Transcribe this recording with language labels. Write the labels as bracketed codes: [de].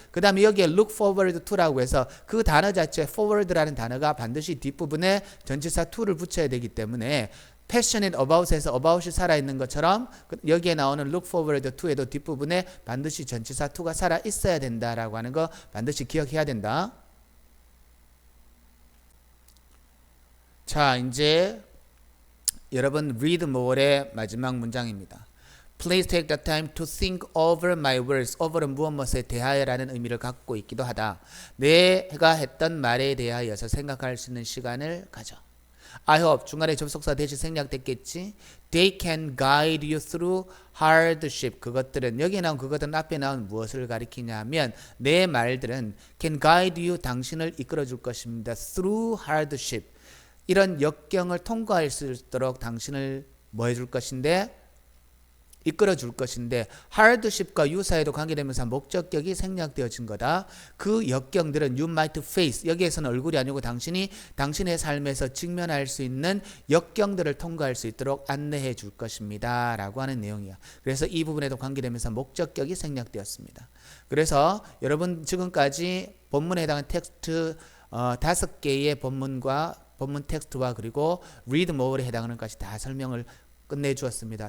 [ko] 그 다음에 여기에 look forward to라고 해서 그 단어 자체 forward라는 단어가 반드시 뒷부분에 전치사 to를 붙여야 되기 때문에 passionate about에서 about이 살아있는 것처럼 여기에 나오는 look forward to에도 뒷부분에 반드시 전치사 to가 살아있어야 된다라고 하는 거 반드시 기억해야 된다. 자, 이제 여러분 read more의 마지막 문장입니다. [en] Please take the time to think over my words. [ko] over은 무엇에 대하여라는 의미를 갖고 있기도 하다. 내가 했던 말에 대하여서 생각할 수 있는 시간을 가져. [en] I hope [ko] 중간에 접속사 대신 생략됐겠지. [en] They can guide you through hardship. [ko] 그것들은 여기 나온 그것들은 앞에 나온 무엇을 가리키냐면 내 말들은 [en] can guide you [ko] 당신을 이끌어 줄 것입니다. [en] through hardship. [ko] 이런 역경을 통과할 수 있도록 당신을 뭐 해줄 것인데 이끌어 줄 것인데 hardship과 유사에도 관계되면서 목적격이 생략되어진 거다. 그 역경들은 [en] you might face. [ko] 여기에서는 얼굴이 아니고 당신의 삶에서 직면할 수 있는 역경들을 통과할 수 있도록 안내해 줄 것입니다 라고 하는 내용이야. 그래서 이 부분에도 관계되면서 목적격이 생략되었습니다. 그래서 여러분 지금까지 본문에 해당하는 텍스트 5개의 본문과 본문 텍스트와 그리고 read more에 해당하는 것까지 다 설명을 끝내주었습니다.